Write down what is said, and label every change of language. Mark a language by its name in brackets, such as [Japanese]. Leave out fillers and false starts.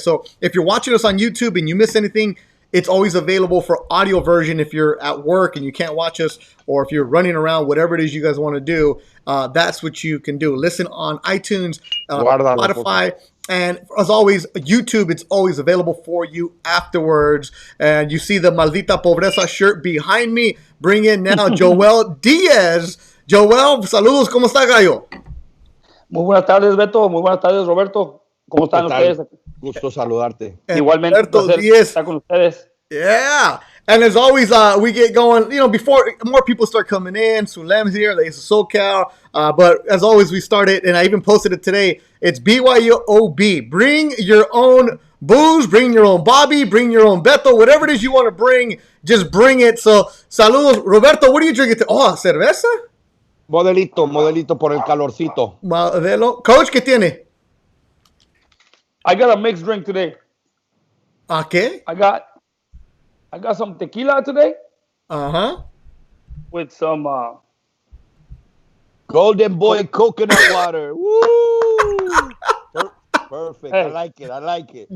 [English] So if you're watching us on YouTube and you miss anything, it's always available for audio version if you're at work and you can't watch us, or if you're running around, whatever it is you guys want to do. That's what you can do. Listen on iTunes, Spotify, and as always, YouTube. It's always available for you afterwards. And you see the Maldita Pobreza shirt behind me. Bring in now Joel Diaz. [Spanish] Joel, saludos, ¿cómo está, gallo? Muy buenas tardes, Beto. Muy buenas tardes, Roberto. ¿Cómo están ustedes? Gusto saludarte. Igualmente, Roberto Diaz. Estar con ustedes. [English] Yeah. And as always, we get going, before more people start coming in. Sulem's here, there's SoCal. But as always, we started, and I even posted it today. It's BYOB. Bring your own booze, bring your own Bobby, bring your own Beto, whatever it is you want to bring, just bring it. So, [Spanish] saludos. [English] Roberto, what are you drinking? [Spanish] Oh, cerveza? Modelito por el calorcito. Modelo. Coach, ¿qué tiene? [English] I got a mixed drink today. Okay. I got some tequila today. Uh-huh. With some Golden Boy coconut water. Woo! Perfect. Hey. I like it.